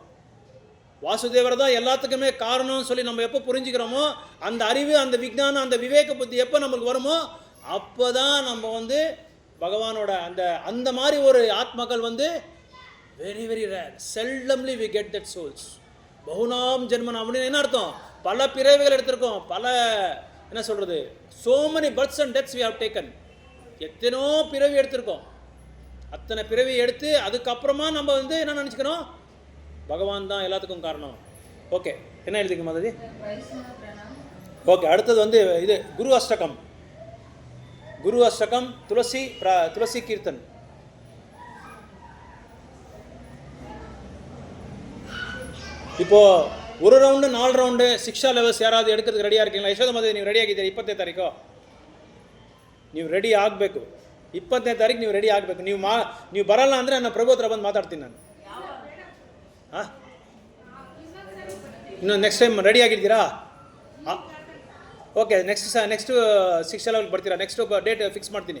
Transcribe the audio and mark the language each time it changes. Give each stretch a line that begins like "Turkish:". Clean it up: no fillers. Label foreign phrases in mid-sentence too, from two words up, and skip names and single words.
Tamil: வாசுதேவர் தான் எல்லாத்துக்குமே காரணம்னு சொல்லி நம்ம எப்போ புரிஞ்சுக்கிறோமோ, அந்த அறிவு, அந்த விஞ்ஞானம், அந்த விவேக புத்தி எப்போ நம்மளுக்கு வருமோ அப்போ தான் நம்ம வந்து பகவானோட அந்த மாதிரி ஒரு ஆத்மாக்கள் வந்து
English: very rare. seldomly we get that souls.
Sanskrit: बहूनाम् जन्मनाम्
Tamil: அப்படின்னு என்ன அர்த்தம்? பல பிறவைகள் எடுத்திருக்கோம், பல என்ன சொல்கிறது,
English: so many births and deaths we have taken.
Tamil: எத்தனோ பிறவி எடுத்திருக்கோம். அத்தனை பிறவி எடுத்து அதுக்கப்புறமா நம்ம வந்து என்ன நினச்சிக்கிறோம்? பகவான் தான் எல்லாத்துக்கும் காரணம். ஓகே, என்ன எழுதிக்க மாதிரி? ஓகே, அடுத்தது வந்து இது குரு அஷ்டகம் துளசி கீர்த்தன். இப்போ ஒரு ரவுண்டு 4 ரவுண்டு சிக்ஷா லெவல்ஸ் ಯಾರಾದರೂ எடுக்கிறதுக்கு ரெடியாக இருக்கீங்களா?
Kannada: ಯಶೋಧ ಮದುವೆ ನೀವು ರೆಡಿ ಆಗಿದ್ದೀರಿ? 20ನೇ ತಾರೀಕು ನೀವು ರೆಡಿ ಆಗಬೇಕು. 20ನೇ ತಾರೀಕು ನೀವು ರೆಡಿ ಆಗಬೇಕು. ನೀವು ಬರಲ್ಲ ಅಂದರೆ ನಾನು ಪ್ರಭು ಹತ್ರ ಬಂದು ಮಾತಾಡ್ತೀನಿ ನಾನು. ಇನ್ನು
English: next time
Kannada: ರೆಡಿ ಆಗಿದ್ದೀರಾ?
English: okay next
Kannada: 6 ಲೆವೆಲ್ಗೆ ಬರ್ತೀರಾ,
English: next date fix
Kannada: ಮಾಡ್ತೀನಿ.